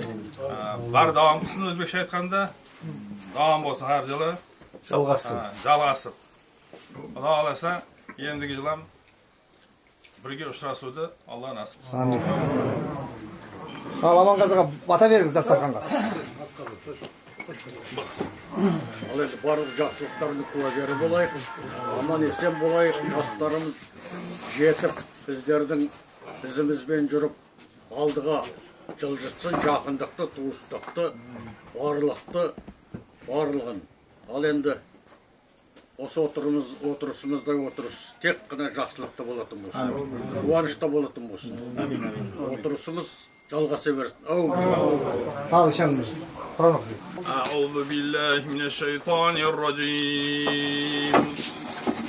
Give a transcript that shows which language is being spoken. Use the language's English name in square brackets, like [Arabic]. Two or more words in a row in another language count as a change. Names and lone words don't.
[Uzbek] Bar davom qilsin o'zbekcha aytganda. Davom bo'lsin har yili. Jalg'asib. Xudo xolasa, endigi yil ham birga uchrashuvdi. Alloh nasib qilsin. [Kazakh] Amin. Salaman qazaga bata berіңіз dastarxonga. Ал енді барлық жақсылықтардың куәгері болайық, аман есен болайық, жастарымыз жетіп, біздердің ізімізбен жүріп, алдыға жылжытсын, жақындықты, туыстықты, барлығын. Ал енді осы отырысымызда отырыс тек қана жақсылықты болатын болсын, қуанышта болатын болсын. Отырысымыз жалғаса берсін. [Arabic] أعوذ بالله من الشيطان الرجيم